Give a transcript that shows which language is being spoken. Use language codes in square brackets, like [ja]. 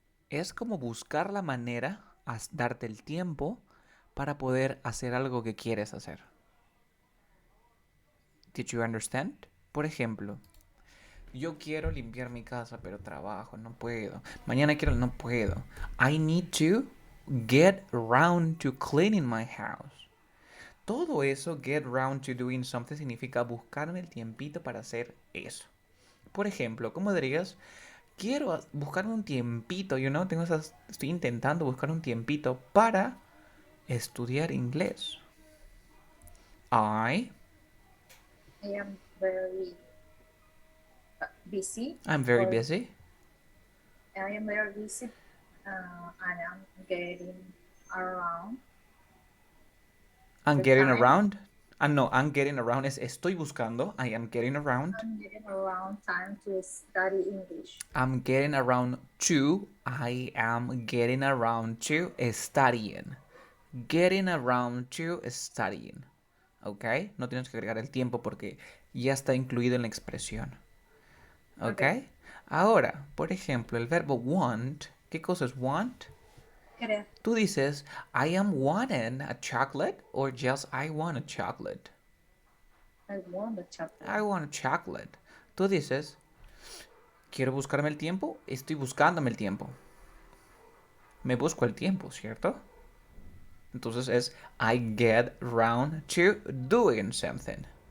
[es] Es como buscar la manera, darte el tiempo para poder hacer algo que quieres hacer. [en] Did you understand? [es] Por ejemplo, yo quiero limpiar mi casa, pero trabajo, no puedo. Mañana quiero, no puedo. [en] I need to get around to cleaning my house. [es] Todo eso, [en] get round to doing something, [es] significa buscarme el tiempito para hacer eso. Por ejemplo, ¿cómo dirías? Quiero buscarme un tiempito, estoy intentando buscar un tiempito para estudiar inglés. [en] I am very busy. I'm very busy. I am very busy and I'm getting around. I'm The getting time. around. No, I'm getting around [es] es estoy buscando. [en] I am getting around. I'm getting around time to study English. I'm getting around to. I am getting around to studying. Getting around to studying. ¿Ok? [es] No tienes que agregar el tiempo porque ya está incluido en la expresión. ¿Ok? Ahora, por ejemplo, el verbo want. ¿Qué cosa es want? Querer. Tú dices, [en] I am wanting a chocolate or just I want a chocolate. I want a chocolate. I want a chocolate. [es] Tú dices, quiero buscarme el tiempo, estoy buscándome el tiempo. Me busco el tiempo, ¿cierto? Entonces es [en] I get round to doing something.